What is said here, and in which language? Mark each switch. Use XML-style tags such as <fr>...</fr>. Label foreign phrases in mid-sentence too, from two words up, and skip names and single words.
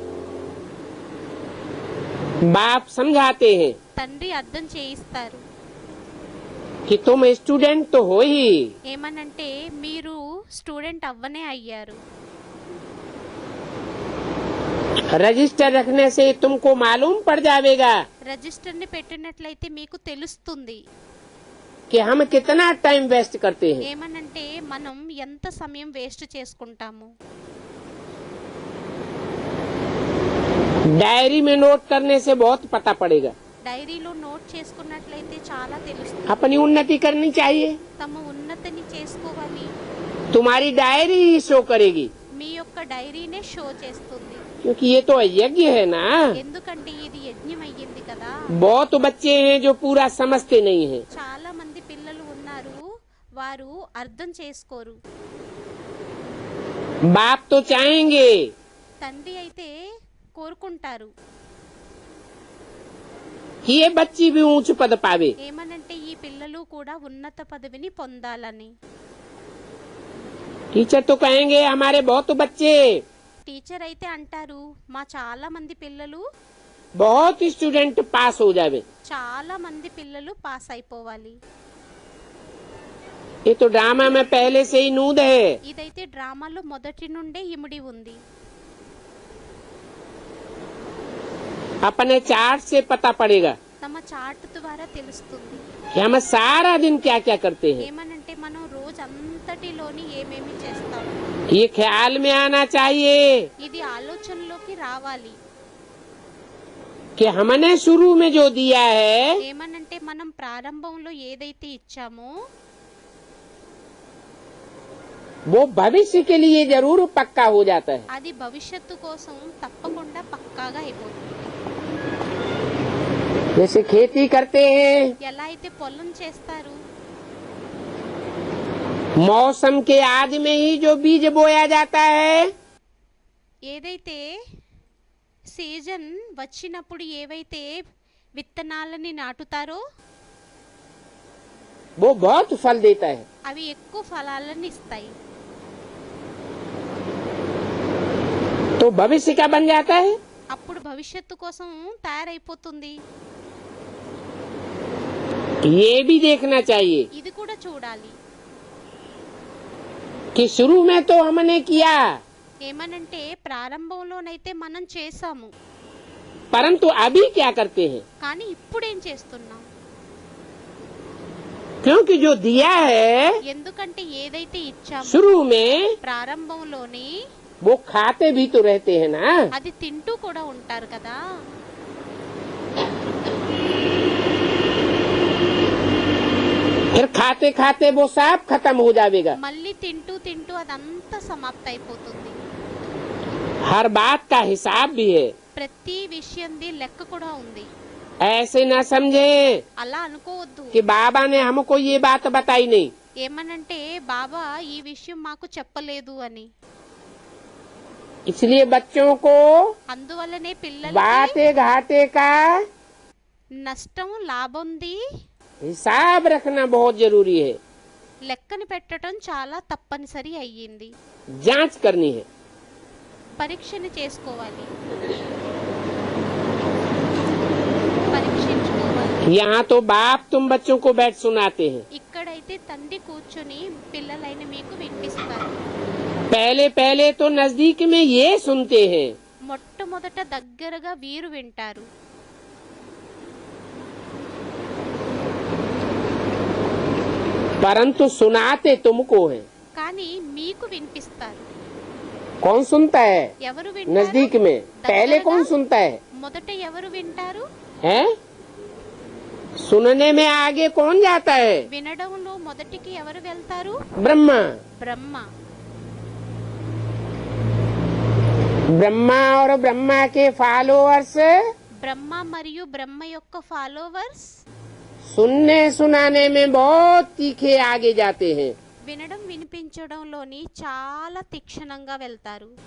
<hi>बाप समझाते हैं</hi> <te>తండ్రి అర్థం చేయిస్తారు.</te> <hi>कि तुम स्टूडेंट तो हो ही,</hi> <te>ఏమనంటే మీరు స్టూడెంట్ అవ్వనే అయ్యారు.</te> <hi>रजिस्टर रखने से तुमको मालूम पड़ जाएगा</hi> <te>రిజిస్టర్ ని పెట్టినట్లయితే మీకు తెలుస్తుంది</te> <hi>कि हम कितना</hi> <en>time waste</en> <hi>करते हैं।</hi> <te>ఏమనంటే మనం ఎంత సమయం వేస్ట్ చేసుకుంటాము.</te> <hi>डायरी में नोट करने से बहुत पता पड़ेगा।</hi> <te>డైరీలో నోట్ చేసుకున్నట్లయితే చాలా తెలుస్తుంది.</te> <hi>अपनी उन्नति करनी चाहिए।</hi> <te>తమ ఉన్నతిని చేసుకోవాలి.</te> <hi>तुम्हारी डायरी ही शो करेगी,</hi> <te>మీ యొక్క డైరీనే షో చేస్తుంది.</te> <hi>क्योंकि ये तो यज्ञ है ना।</hi> <te>ఎందుకంటే ఇది యజ్ఞం అయ్యింది కదా.</te> <hi>बहुत बच्चे हैं जो पूरा समझते नहीं हैं।</hi> <te>చాలా మంది పిల్లలు ఉన్నారు, వారు అర్థం చేసుకోరు.</te> <hi>बाप तो चाहेंगे</hi> <te>తండ్రి అయితే కోరుకుంటారు</te> <hi>कि ये बच्ची भी ऊंच पद पावे।</hi> <te>ఏమనంటే ఈ పిల్లలు కూడా ఉన్నత పదవిని పొందాలని.</te> <hi>टीचर तो कहेंगे हमारे बहुत बच्चे,</hi> <te>టీచర్ అయితే అంటారు మా చాలా మంది పిల్లలు</te> <hi>बहुत स्टूडेंट पास हो जावे।</hi> <te>చాలా మంది పిల్లలు పాస్ అయిపోవాలి.</te> <hi>ये तो ड्रामा में पहले से ही नूद है।</hi> <te>ఇదైతే డ్రామాలో మొదటి నుండే ఇమిడి ఉంది.</te> <hi>अपने चार्ट से पता पड़ेगा</hi> <te>తమ చార్ట్ ద్వారా తెలుస్తుంది.</te> <hi>कि हम सारा दिन क्या क्या करते हैं।</hi> <te>ఏమనంటే మనం రోజంతటిలోని ఏమేమి చేస్తాము.</te> <hi>ये ख्याल में आना चाहिए</hi> <te>ఇది ఆలోచనలోకి రావాలి.</te> <hi>कि हमने शुरू में जो दिया है</hi> <te>ఏమనంటే మనం ప్రారంభంలో ఏదైతే ఇచ్చామో</te> <hi>वो भविष्य के लिए जरूर पक्का हो जाता है।</hi> <te>అది భవిష్యత్తు కోసం తప్పకుండా పక్కాగా అయిపోతుంది.</te> <hi>जैसे खेती करते हैं,</hi> <te>ఎలా అయితే పొలం చేస్తారు,</te> <hi>मौसम के आदि में ही जो बीज बोया जाता है</hi> <te>ఏదైతే సీజన్ వచ్చినప్పుడు ఏవైతే విత్తనాలని నాటుతారో</te> <hi>वो बहुत फल देता है।</hi> <te>అవి ఎక్కువ ఫలాలను ఇస్తాయి.</te> <hi>तो भविष्य का बन जाता है।</hi> <te>అప్పుడు భవిష్యత్తు కోసం తయారైపోతుంది.</te> <hi>ये भी देखना चाहिए</hi> <te>ఇది కూడా చూడాలి.</te> <hi>कि शुरू में तो हमने किया,</hi> <te>ఏమనంటే ప్రారంభంలోనైతే మనం చేసాము,</te> <hi>परंतु अभी क्या करते हैं।</hi> <te>కానీ ఇప్పుడేం చేస్తున్నాం.</te> <hi>क्योंकि जो दिया है</hi> <te>ఎందుకంటే ఏదైతే ఇచ్చామో</te> <hi>शुरू में</hi> <te>ప్రారంభంలోని</te> <hi>वो खाते भी तो रहते हैं ना।</hi> <te>అది తింటూ కూడా ఉంటారు కదా.</te> <hi>फिर खाते खाते वो सब खत्म हो जाएगा।</hi> <te>మళ్ళీ తింటూ తింటూ అదంతా సమాప్త అయిపోతుంది.</te> <hi>हर बात का हिसाब भी है।</hi> <te>ప్రతి విషయంది లెక్క కూడా ఉంది.</te> <hi>ऐसे न समझे</hi> <te>అలా అనుకోవద్దు.</te> <hi>कि बाबा ने हमको ये बात बताई नहीं।</hi> <te>ఏమనంటే బాబా ఈ విషయం మాకు చెప్పలేదు అని.</te> <hi>इसलिए बच्चों को</hi> <te>అందువల్లనే పిల్లలకి</te> <hi>बाटे घाटे का</hi> <te>నష్టం లాభంది</te> <hi>हिसाब रखना बहुत जरूरी है,</hi> <te>లెక్కని పెట్టడం చాలా తప్పనిసరి అయ్యింది.</te> <hi>जांच करनी है।</hi> <te>పరీక్షని చేసుకోవాలి, పరీక్షించుకోవాలి.</te> <hi>यहाँ तो बाप तुम बच्चों को बैठ सुनाते हैं।</hi> <te>ఇక్కడైతే తండ్రి కూర్చొని పిల్లలైన మీకు వినిపిస్తారు.</te> <hi>पहले पहले तो नजदीक में ये सुनते हैं,</hi> <te>మొట్టమొదట దగ్గరగా వీరు వింటారు.</te> <hi>परंतु सुनाते तुमको है।</hi> <te>కానీ మీకు వినిపిస్తారు.</te> <hi>कौन सुनता है</hi> <te>ఎవరు వింటారు?</te> <hi>नजदीक में? पहले कौन सुनता है?</hi> <te>మొదట ఎవరు వింటారు?</te> <hi>हैं? सुनने में आगे कौन जाता है?</hi> <te>వినడంలో మొదటికి ఎవరు వెళ్తారు?</te> <hi>ब्रह्मा।</hi> <te>బ్రహ్మ.</te> <hi>ब्रह्मा और ब्रह्मा के फॉलोअर्स</hi> <te>బ్రహ్మ మరియు బ్రహ్మ యొక్క ఫాలోవర్స్</te> <hi>सुनने सुनाने में बहुत तीखे आगे जाते हैं।</hi> <te>వినడం వినిపించడంలోని చాలా తీక్షణంగా వెళ్తారు.</te>